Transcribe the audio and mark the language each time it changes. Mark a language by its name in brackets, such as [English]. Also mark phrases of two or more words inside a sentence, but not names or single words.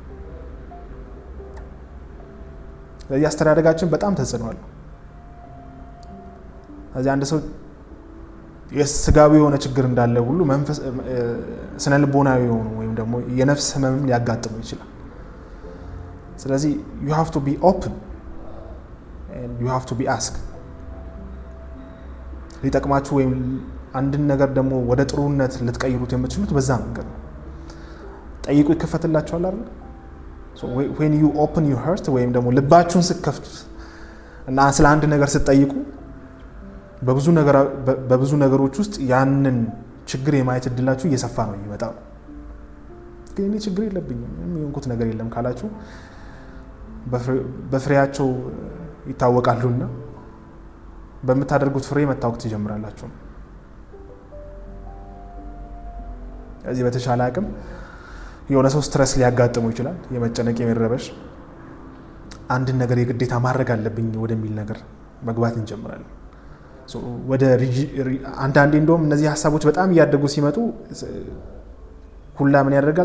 [Amharic] ስለዚህ አስተዳደጋችን በጣም ተጽዕኖ አለው። ስለዚህ አንድ ሰው የስጋዊ የሆነ ችግር እንዳለ ሁሉ ስነ ልቦናዊ የሆኑ ወይም ደግሞ የነፍስ ህመምም ሊያጋጥሙ ይችላል። ስለዚህ [English] you have to be open and you have to be ask። [Amharic] ሊጠቅማችሁ ወይም አንድን ነገር ደግሞ ወደ ጥሩነት ልትቀይሩት የምትችሉት በዛ መንገድ ነው። ጠይቁ ይከፈትላችኋል አይደል? [English] so when you open your heart [Amharic] ወይም ደግሞ ልባችሁን ስትከፍቱት እና ስለ አንድ ነገር ስትጠይቁ በብዙ ነገሮች ውስጥ ያንን ችግር የማየት እድላችሁ እየሰፋ ነው የሚመጣው። ግን እኔ ችግር የለብኝም የሚሆንኩት ነገር የለም ካላችሁ በፍሬያቸው ይታወቃሉና በምታደርጉት ፍሬ መታወቅ ትጀምራላችሁ። እዚህ በተሻለ አቅም የሆነ ሰው ስትረስ ሊያጋጥመው ይችላል፣ የመጨነቅ የመረበሽ አንድን ነገር የግዴታ ማድረግ አለብኝ ወደሚል ነገር መግባት እንጀምራለን። ወደ አንዳንዴ እንደውም እነዚህ ሀሳቦች በጣም እያደጉ ሲመጡ ሁላ ምን ያደርጋል?